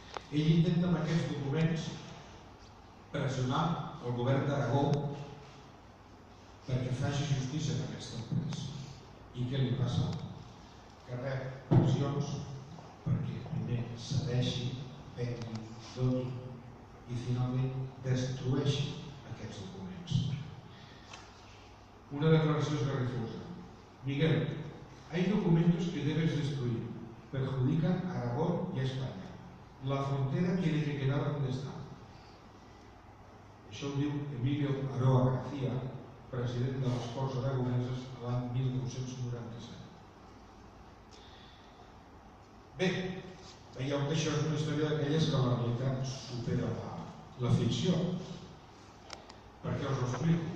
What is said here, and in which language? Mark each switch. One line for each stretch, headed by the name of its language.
Catalan: Ell intenta amb aquests documents pressionar el govern d'Aragó perquè faci justícia en aquesta empresa. I què li passa? Que rep pressions perquè primer cedeixi, vengui, doni i finalment destrueixi aquests documents. Una declaració esgarrifosa.
Spanish: Miguel, hay documentos que debes destruir. Perjudican a Aragón y a España. La frontera tiene que quedar donde está.
Catalan: Això ho diu Emilio Aroa García, president de les Corts Aragoneses l'any 1997. Bé, veieu que això és una història d'aquelles que la realitat supera la ficció. Per què us ho explico?